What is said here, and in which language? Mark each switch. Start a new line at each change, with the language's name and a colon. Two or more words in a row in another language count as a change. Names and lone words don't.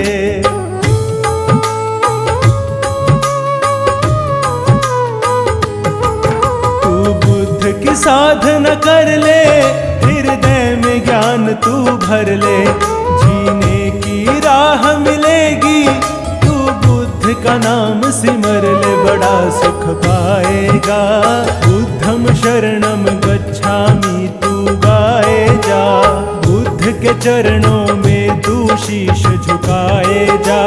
Hindi: तू बुद्ध की साधना कर ले, हृदय में ज्ञान तू भर ले, जीने की राह मिलेगी, तू बुद्ध का नाम सिमर ले, बड़ा सुख पाएगा।
Pali: बुद्धम शरणम गच्छामि
Hindi: तू गाए जा, बुद्ध के चरणों में तू शीश झुकाए जा।